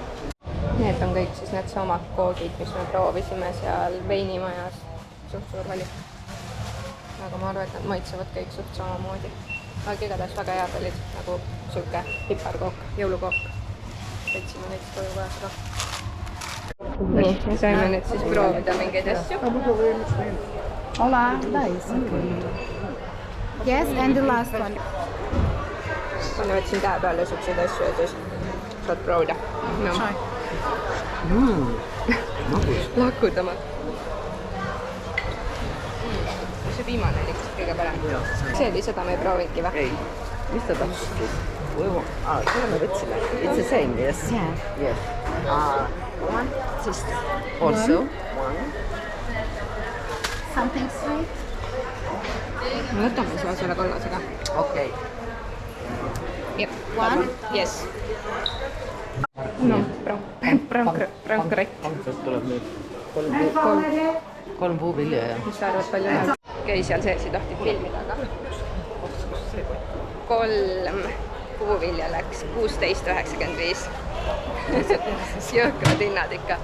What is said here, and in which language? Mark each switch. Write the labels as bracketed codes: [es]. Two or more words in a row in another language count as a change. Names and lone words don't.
[et] Need on kõik siis need samad koogid, mis me proovisime seal veinimajas. Suht suur valik. Aga ma arvan, et nad maitsevad kõik suht samamoodi. Aga igatahes väga head olid, nagu siuke piparkook, jõulukook. Võtsime neid koju kaasa ka. Nii, me saime nüüd siis proovida mingeid asju. [en] Hola, nice. Yes, and the last one. [et] Ma võtsin tähe peale siukseid asju ja siis saad proovida. No. Lakud oma. See viimane oli kõige parem. See oli seda me ei proovinudki või? Ei, mis ta tahtis? Seda me võtsime. [en] It's the same, yes? Yeah. Yes. One. Just Also. something sweet. [et] Me võtame selle selle kollasega. Okay. Jep. [en] One. Yes. No, prankrett. [et] tuleb nüüd 3 puuvilja ja. Mis sa arvad, palju läheb? Käi seal sees, ei tohti filmida, aga 3 puuvilja läks 16,95. Jõhkrad hinnad ikka.